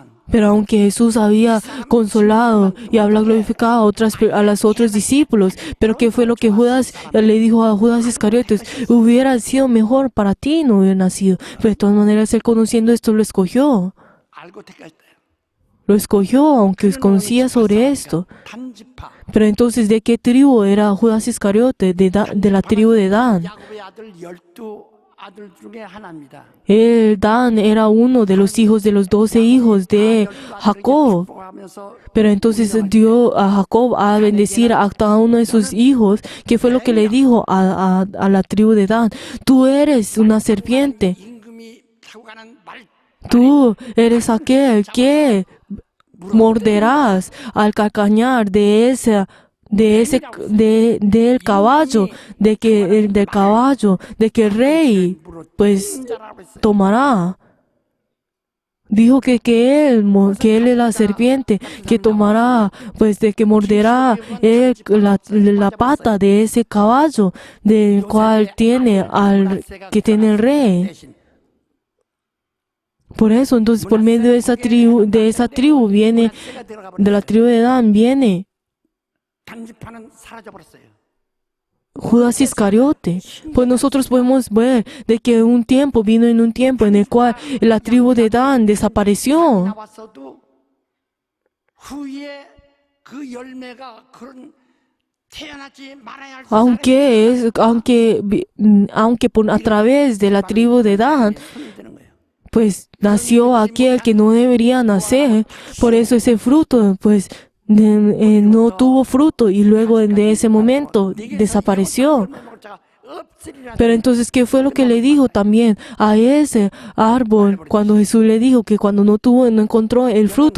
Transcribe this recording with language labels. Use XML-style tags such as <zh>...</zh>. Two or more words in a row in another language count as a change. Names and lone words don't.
<es>Pero aunque Jesús había consolado y había glorificado a los otros discípulos, pero ¿qué fue lo que Judas le dijo a Judas Iscariotes? Hubiera sido mejor para ti no hubiera nacido. Pero de todas maneras, él conociendo esto lo escogió.</es> <ko>알고 택했대요.</ko> <es>Lo escogió, aunque conocía sobre esto.</es> <ko>단지파</ko> <es>Pero entonces, ¿de qué tribu era Judas Iscariote? De la tribu de Dan.</es> <ko>야곱의 아들 12 아들 중에 하나입니다.</ko> <es>Dan era uno de los hijos de los 12 hijos de Jacob.</es> <ko>축복하면서</ko> <es>Pero entonces dio a Jacob a bendecir a cada uno de sus hijos, que fue lo que le dijo a la tribu de Dan. Tú eres una serpiente.</es> <ko>임금이 타고 가는 말</ko> <es>Tú eres aquel que morderás al calcañar del caballo, del caballo, de que el rey pues tomará. Dijo que él es la serpiente que tomará, pues de que morderá la pata de ese caballo del cual tiene que tiene el rey.</es> <ko>대신</ko> <es>Por eso, entonces, por medio de esa tribu viene, de la tribu de Dan viene</es> <ko>단지파는 사라져 버렸어요.</ko> <es>Judas Iscariote. Pues nosotros podemos ver de que vino en un tiempo en el cual la tribu de Dan desapareció.</es> <ko>나왔어도 후에 그 열매가 그런 태어나지 말아야 할</ko> <es>Aunque a través de la tribu de Dan,</es> <ko>손이 되는 거예요.</ko> <es>pues nació aquel que no debería nacer. Por eso ese fruto, pues no tuvo fruto y luego de ese momento desapareció. Pero entonces, ¿qué fue lo que le dijo también a ese árbol cuando Jesús le dijo que cuando no encontró el fruto?</es>